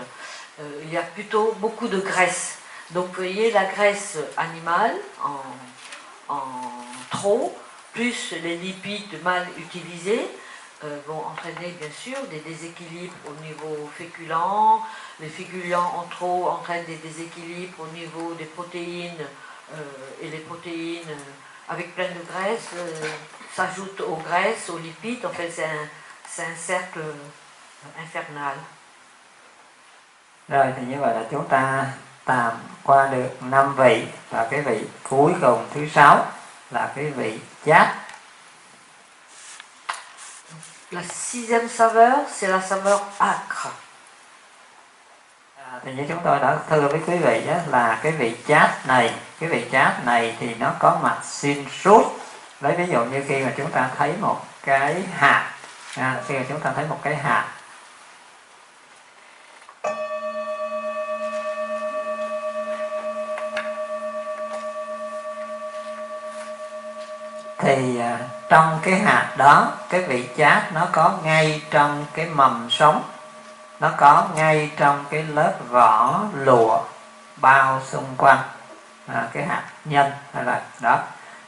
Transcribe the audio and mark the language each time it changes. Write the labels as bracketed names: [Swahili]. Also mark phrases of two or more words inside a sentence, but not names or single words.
[French] Il y a plutôt beaucoup de graisse. Donc vous voyez, la graisse animale en trop, plus les lipides mal utilisés, vont entraîner bien sûr des déséquilibres au niveau féculent. Les féculents en trop entraînent des déséquilibres au niveau des protéines et les protéines avec plein de graisse s'ajoutent aux graisses, aux lipides. En fait, c'est un cercle infernal. [Vietnamese] Rồi thì như vậy là chúng ta tạm qua được 5 vị, và cái vị cuối cùng thứ 6 là cái vị chát. [French] La sixième saveur, c'est la saveur âcre. [Vietnamese] Thì như chúng tôi đã thưa với quý vị đó, là cái vị chát này thì nó có mặt xuyên suốt. Lấy ví dụ như khi mà chúng ta thấy một cái hạt, thì trong cái hạt đó, cái vị chát nó có ngay trong cái mầm sống, nó có ngay trong cái lớp vỏ lụa bao xung quanh cái hạt nhân hay là đó.